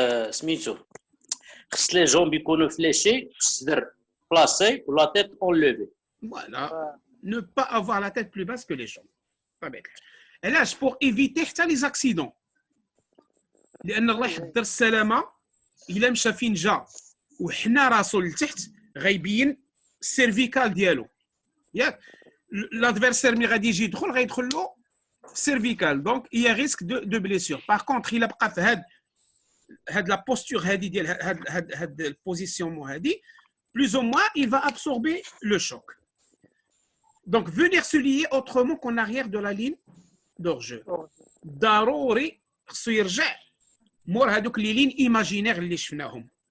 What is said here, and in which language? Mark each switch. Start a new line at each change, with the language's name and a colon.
Arabic: سميتو خص لي جومب يكونوا فليشي، الصدر بلاصي ولا تيت اونليفي.
French: Voilà. Ne pas avoir la tête plus basse que les jambes.
Arabic: طبيعي. علاش؟
French: pour éviter
Arabic: حتى
French: les accidents.
Arabic: لان الله يحضر السلامه الا مشى فين جا وحنا راسو لتحت غيبين السيرفيكال ديالو. ياك؟
French: l'adversaire
Arabic: ملي غادي يجي يدخل غيدخل له سيرفيكال، دونك
French: il y a risque de blessure. par contre
Arabic: الا بقى في هاد لا بوستور هادي ديال هاد البوزيسيون هادي
French: plus ou moins il va absorber le choc. Donc venir se lier autrement qu'en arrière de la ligne d'hors-jeu.
Arabic: ضروري خصو يرجع مور هادوك لي لين ايماجينير اللي شفناهم.